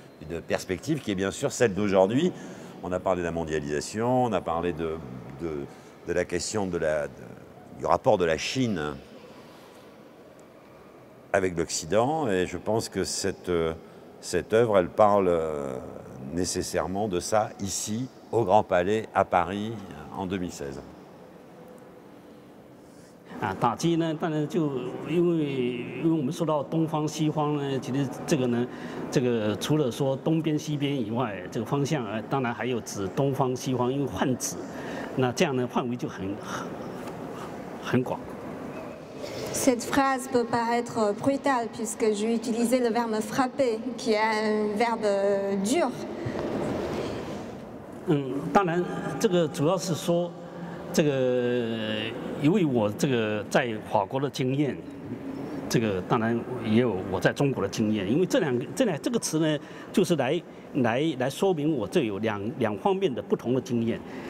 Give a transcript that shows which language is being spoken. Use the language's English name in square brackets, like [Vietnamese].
[French] Une perspective qui est bien sûr celle d'aujourd'hui. On a parlé de la mondialisation, on a parlé de la question du rapport de la Chine avec l'Occident, et je pense que cette œuvre, elle parle nécessairement de ça ici, au Grand Palais, à Paris, en 2016. [Chinese] 打击呢，当然就因为我们说到东方西方呢，其实这个除了说东边西边以外，这个方向当然还有指东方西方，因为泛指，那这样呢范围就很广。 [French] Cette phrase peut paraître brutale puisque j'ai utilisé le verbe frapper, qui est un verbe dur. [Chinese] 当然，这个主要是说，这个因为我这个在法国的经验，这个当然也有我在中国的经验。因为这个词呢，就是来说明我这有两方面的不同的经验。